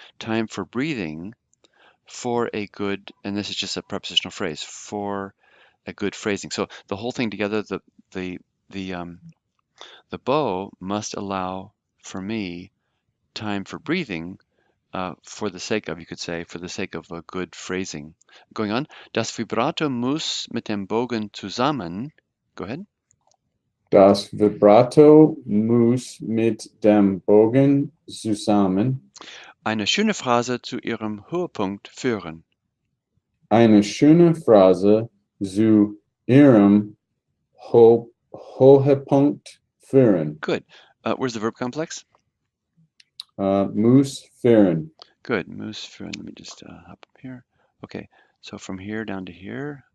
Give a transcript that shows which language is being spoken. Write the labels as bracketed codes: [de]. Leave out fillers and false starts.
[en] Time for breathing for a good, and this is just a prepositional phrase, for a good phrasing. So the whole thing together, the bow must allow for me time for breathing, for the sake of, you could say, for the sake of a good phrasing. Going on. [de] Das Vibrato muss mit dem Bogen zusammen. [en] Go ahead. [de] Das Vibrato muss mit dem Bogen zusammen eine schöne Phrase zu ihrem Höhepunkt führen. Eine schöne Phrase zu ihrem Höhepunkt führen. [en] Good. Where's the verb complex? [de] Muss führen. [en] Good. [de] Muss führen. [en] Let me just hop up here. Okay. So from here down to here.